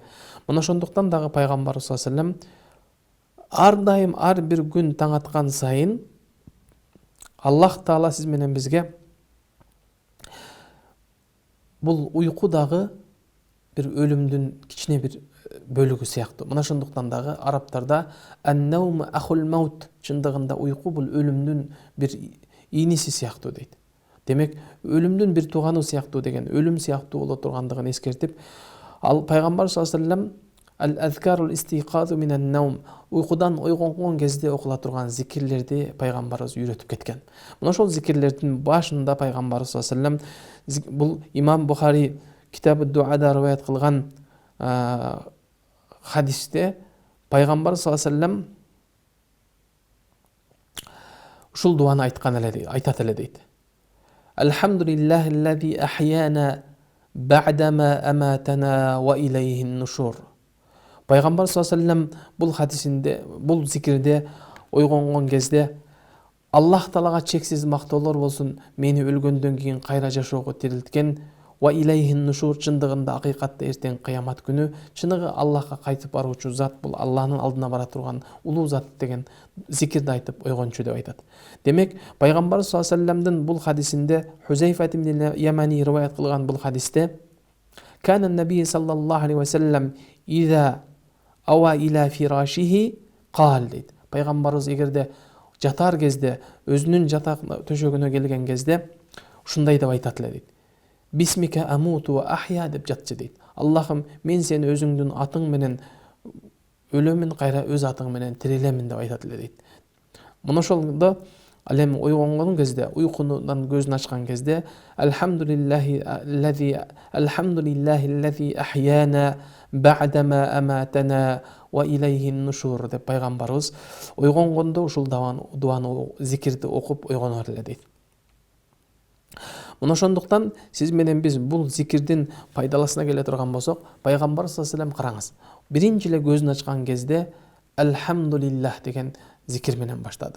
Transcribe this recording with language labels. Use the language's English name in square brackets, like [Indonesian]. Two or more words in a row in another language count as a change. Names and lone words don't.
[Kyrgyz] Мына ошондуктан дагы пайгамбар [Arabic] صلى الله عليه وسلم [Kyrgyz] ар дайым ар бир күн таң аткан сайын Аллах Таала сиз менен бизге бул уйку дагы бир өлүмдүн кичине бир бөлүгү сыяктуу. Мына ошондуктан дагы арабтарда [Arabic] النوم أخو الموت, [Kyrgyz] чындыгында уйку бул өлүмдүн бир ийниси сыяктуу дейт. Демек, өлүмдүн бир тууганы сыяктуу деген, өлүм сыяктуу боло тургандыгын эскертип, ал пайгамбар [Arabic] صلى الله عليه وسلم الأذكار الاستيقاظ من النوم, [Kyrgyz] уйкудан ойгонгон кезде окула турган зикирлерди пайгамбарыбыз үйрөтүп кеткен. Мына ошол зикирлердин башында пайгамбар [Arabic] صلى الله عليه وسلم [Kyrgyz] бул имам Бухари китабы дуада риваят кылган хадисте пайгамбар [Arabic] صلى الله عليه وسلم [Kyrgyz] ушул дуаны айтат эле дейт. [Arabic] الحمد لله أحيانا بعد ما أماتنا وإليه النشور. [Kyrgyz] Пайгамбар [Arabic] صلى الله عليه وسلم [Kyrgyz] бул хадисинде, бул зикирде ойгонгон кезде Аллах Таалага чексиз мактоолор болсун, мени өлгөндөн кийин кайра жашоого тирилткен, [Arabic] وإليه النشور, [Kyrgyz] чындыгында акыйкатта эртең кыямат күнү чыныгы Аллахка кайтып баруучу зат, бул Аллахнын алдына бара турган улуу зат деген зикирди айтып ойгончу деп айтат. Демек, пайгамбар [Arabic] صلى الله عليه وسلم [Kyrgyz] бул хадисинде Хузайфа ибн Ямани риваят кылган бул хадисте [Arabic] كان النبي صلى الله عليه وسلم إذا أوى إلى فراشه قال [Kyrgyz] дейт. Пайгамбарыбыз эгерде жатар кезде, өзүнүн жатак төшөгүнө келген кезде ушундай деп айтат эле дейт. [Arabic] باسمك أموت وأحيا [Kyrgyz] деп жатчы дейт. Аллахым, мен сени өзүңдүн атың менен өлөмүн, кайра өз атың менен тирилемин деп айтат эле дейт. Мына ошолдо ал эми ойгонгон кезде, уйкунан көзүн ачкан кезде [Arabic] الحمد لله الذي أحيانا بعد ما أماتنا وإليه النشور [Kyrgyz] деп пайгамбарыбыз ойгонгондо ушул дуаны, зикирди окуп ойгонор эле дейт. Мына ошондуктан сиз менен биз бул зикирдин пайдаласына келе турган болсок, пайгамбар [Arabic] صلى الله عليه وسلم [Kyrgyz] караңыз. Биринчи эле көзүн ачкан кезде Алхамдулиллах деген зикир менен баштады.